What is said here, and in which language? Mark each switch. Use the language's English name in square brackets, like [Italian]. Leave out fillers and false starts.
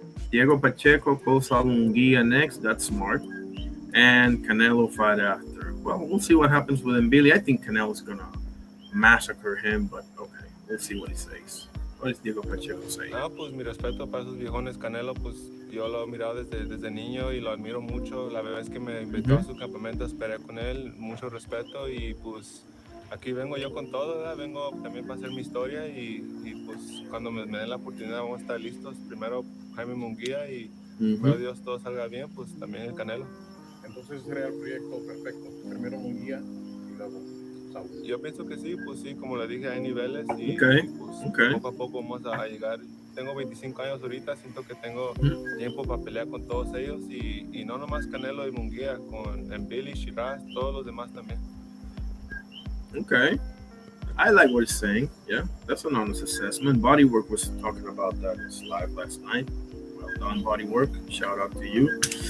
[English] Diego Pacheco, Cosa Munguia next. That's smart. And Canelo fight after. Well, we'll see what happens with Mbili. I think Canelo's going to massacre him, but okay. We'll see what he says. What does Diego Pacheco say? [Spanish] No, pues mi respeto para esos viejones. Canelo, pues yo lo he mirado desde niño y lo admiro mucho. La vez que me invitó a su campamento, esperé con él. Mucho respeto y pues aquí vengo yo con todo, ¿verdad? Vengo también para hacer mi historia y pues cuando me den la oportunidad vamos a estar listos. Primero Jaime Munguía y espero Dios todo salga bien, pues también el Canelo. Entonces sería el proyecto perfecto. Primero Munguía y luego Saúl. Yo pienso que sí, pues sí, como le dije, hay niveles y poco a poco vamos a llegar. Tengo 25 años ahorita, siento que tengo tiempo para pelear con todos ellos y no nomás Canelo y Munguía, con Mbili, Shiraz, todos los demás también. [English] Okay. I like what he's saying. Yeah, that's an honest assessment. Bodywork was talking about that in his live last night. Well done, Bodywork. Shout out to you.